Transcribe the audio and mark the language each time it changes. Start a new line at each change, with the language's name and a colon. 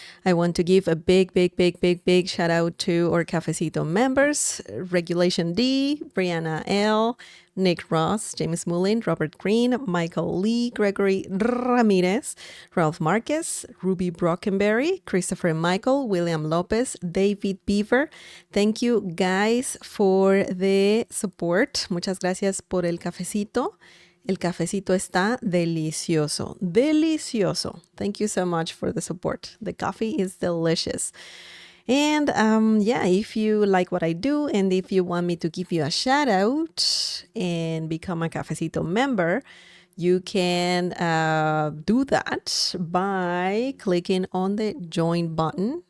English: I want to give a big shout out to our Cafecito members, Regulation D, Brianna L, Nick Ross, James Mullin, Robert Green, Michael Lee, Gregory Ramirez, Ralph Marquez, Ruby Brockenberry, Christopher Michael, William Lopez, David Beaver. Thank you guys for the support.
Spanish: Muchas gracias por el cafecito. El cafecito está delicioso. Delicioso.
English: Thank you so much for the support. The coffee is delicious. And if you like what I do and if you want me to give you a shout out and become a Cafecito member, you can do that by clicking on the join button.